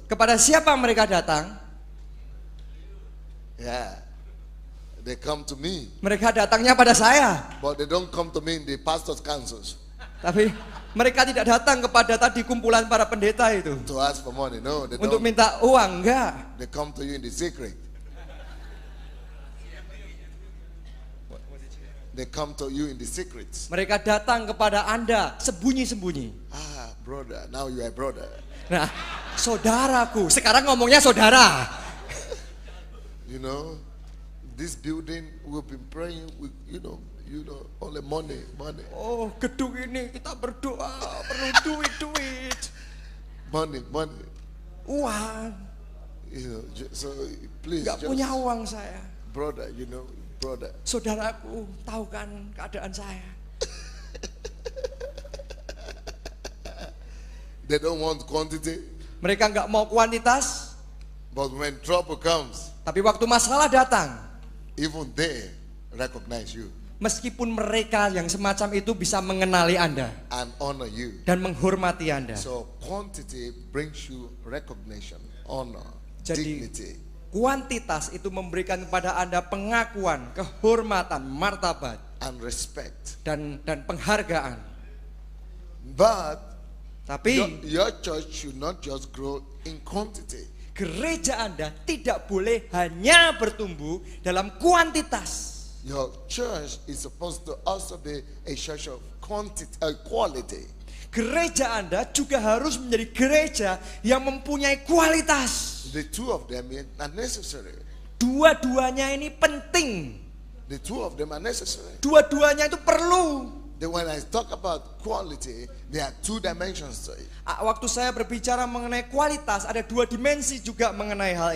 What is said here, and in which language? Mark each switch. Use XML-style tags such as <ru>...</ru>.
<id>Kepada siapa mereka datang?</id> <en>Yeah. They come to me.</en> <id>Mereka datangnya pada saya.</id> <en>But they don't come to me in the pastor's councils</en> <id>Tapi mereka tidak datang kepada tadi kumpulan para pendeta itu</id> <en>to ask for money. No, they</en> <id>untuk</id> <en>don't.</en> <id>minta uang, enggak.</id> <en>They come to you in the secret. They come to you in the secrets.</en> <id>Mereka datang kepada Anda sembunyi-sembunyi.</id> <en>Ah, brother, now you are brother.</en> <id>Nah, saudaraku, sekarang ngomongnya saudara.</id> <en>You know, this building we've been praying with, you know, only money.</en> <id>Oh, gedung ini kita berdoa perlu duit.</id> <en>Money.</en> <id>Uang.</id> <en>You know, so please,</en> <id>Enggak punya uang saya.</id> <en>brother, brother.</en> <id>Saudaraku, tahu kan keadaan saya.</id> <en>They don't want quantity,</en> <id>Mereka enggak mau kuantitas,</id> <en>but when trouble comes,</en> <id>tapi waktu masalah datang,</id> <en>even they recognize you</en> <id>meskipun mereka yang semacam itu bisa mengenali Anda</id> <en>and honor you.</en> <id>dan menghormati Anda.</id> <en>So quantity brings you recognition, honor,</en> <id>Jadi</id> <en>dignity.</en> <id>kuantitas itu memberikan kepada Anda pengakuan, kehormatan, martabat</id> <en>And respect.</en> <id>dan penghargaan.</id> <en>But</en> <id>Tapi</id> <en>your church should not just grow in quantity.</en> <id>gereja Anda tidak boleh hanya bertumbuh dalam kuantitas.</id> <en>Your church is supposed to also be a church of quality.</en> <id>Gereja Anda juga harus menjadi gereja yang mempunyai kualitas.</id> <en>The two of them are necessary.</en> <id>Dua-duanya ini penting.</id> <en>The two of them are necessary.</en> <id>Dua-duanya itu perlu.</id> <en>Then when I talk about quality, there are two dimensions to it.</en> <id>Waktu saya berbicara mengenai kualitas, ada dua dimensi juga mengenai hal</id>